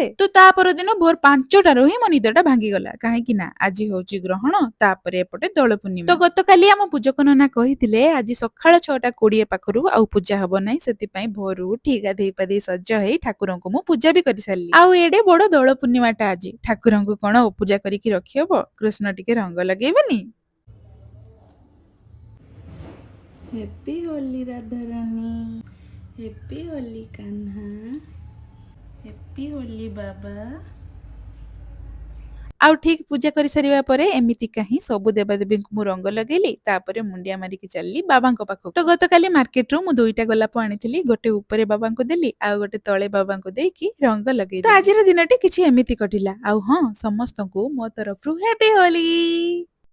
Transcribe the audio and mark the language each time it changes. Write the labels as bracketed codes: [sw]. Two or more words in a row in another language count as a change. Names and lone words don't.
[or] ତ ତା ପରଦିନ ଭୋର 5ଟାରୁ ହିଁ ମୋ ନିଦଟା ଭାଙ୍ଗିଗଲା, କାହିଁକି ନା ଆଜି ହଉଛି ଗ୍ରହଣ, ତାପରେ ଏପଟେ ଦୋଳ ପୂର୍ଣ୍ଣିମା। ତ ଗତକାଲି ଆମ ପୂଜକ ନନା କହିଥିଲେ ଆଜି ସକାଳ 6:20 ପାଖରୁ ଆଉ ପୂଜା ହବ ନାହିଁ, ସେଥିପାଇଁ ଭୋରୁ ଉଠି ଗାଧେଇ ପାଧେଇ ସଜ ହେଇ ଠାକୁରଙ୍କୁ ମୁଁ ପୂଜା ବି କରିସାରିଲି। ଆଉ ଏଡେ ବଡ ଦୋଳ ପୂର୍ଣ୍ଣିମାଟା ଆଜି, ଠାକୁରଙ୍କୁ କଣ ଅପୂଜା କରିକି ରଖିହବ? କୃଷ୍ଣ ଟିକେ ରଙ୍ଗ ଲଗେଇବନି? [hi] हैप्पी होली राधा रानी, हैप्पी होली कान्हा, हैप्पी होली बाबा। [or] ଆଉ ଠିକ ପୂଜା କରି ସାରିବା ପରେ ଏମିତିକା ହିଁ ସବୁ ଦେବାଦେବୀଙ୍କୁ ମୁଁ ରଙ୍ଗ ଲଗେଇଲି, ତାପରେ ମୁଣ୍ଡିଆ ମାରିକି ଚାଲିଲି ବାବାଙ୍କ ପାଖକୁ। ତ ଗତକାଲି ମାର୍କେଟରୁ ମୁଁ 2ଟା ଗୋଲାପ ଆଣିଥିଲି, ଗୋଟେ ଉପରେ ବାବାଙ୍କୁ ଦେଲି ଆଉ ଗୋଟେ ତଳେ ବାବାଙ୍କୁ ଦେଇକି ରଙ୍ଗ ଲଗେଇଲି। ତ ଆଜିର ଦିନଟି କିଛି ଏମିତି କଟିଲା। ଆଉ ହଁ, ସମସ୍ତଙ୍କୁ ମୋ ତରଫରୁ हैप्पी ହୋଲି।